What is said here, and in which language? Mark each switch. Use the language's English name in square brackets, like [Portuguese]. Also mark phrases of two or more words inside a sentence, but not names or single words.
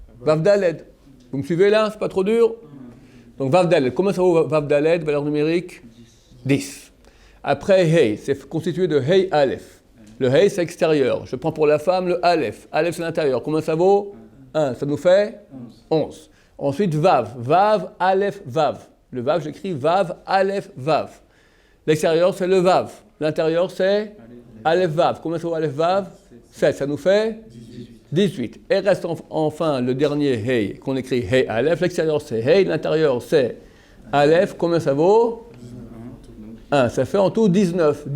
[French] Vav Daled. Vous me suivez là? C'est pas trop dur? Donc Vav Dalet. Comment ça vaut Vav Dalet, valeur numérique? 10. Après Hey, c'est constitué de Hey Aleph. Le Hey, c'est extérieur. Je prends pour la femme le Aleph. Aleph, c'est l'intérieur. Combien ça vaut? 1. Ça nous fait 11. Ensuite Vav. Vav, Aleph, Vav. Le Vav, j'écris Vav, Aleph, Vav. L'extérieur, c'est le Vav. L'intérieur, c'est Aleph, Vav. Combien ça vaut Aleph, Vav? 7. Ça nous fait 18. Et reste enfin le dernier Hey, qu'on écrit Hey Aleph. L'extérieur, c'est Hey. L'intérieur, c'est Aleph. Combien ça vaut? 1. Ça fait en tout 19.